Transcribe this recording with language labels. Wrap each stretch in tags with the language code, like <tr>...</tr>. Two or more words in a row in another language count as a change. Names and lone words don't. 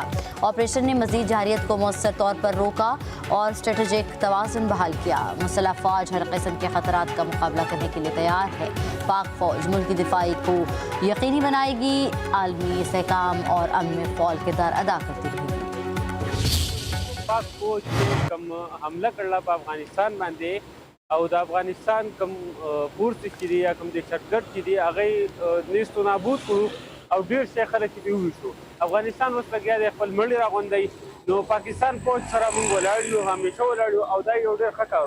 <ur>آپریشن نے مزید جارحیت کو مؤثر طور پر روکا اور اسٹریٹجک توازن بحال کیا۔ مسلح فوج ہر قسم کے خطرات کا مقابلہ کرنے کے لیے تیار ہے۔ پاک فوج ملک کی دفاعی کو یقینی بنائے گی، عالمی استحکام اور امن میں فعال کردار ادا کرتی رہے گی۔</ur> <ps>پاک فوج کم حمله کړله په افغانستان باندې او د افغانستان کم فورس چې دی یا کم دهشتګرد چې دی هغه نیست و نابود کړو او ډېر څه خلک چې وویشتو۔ افغانستان اوس لګیا دی خپل مړي راغونډوي، نو پاکستان فوج سره موږ ولاړ یو، همیشه ولاړ یو او دا یو ډېر ښه کار و۔</ps>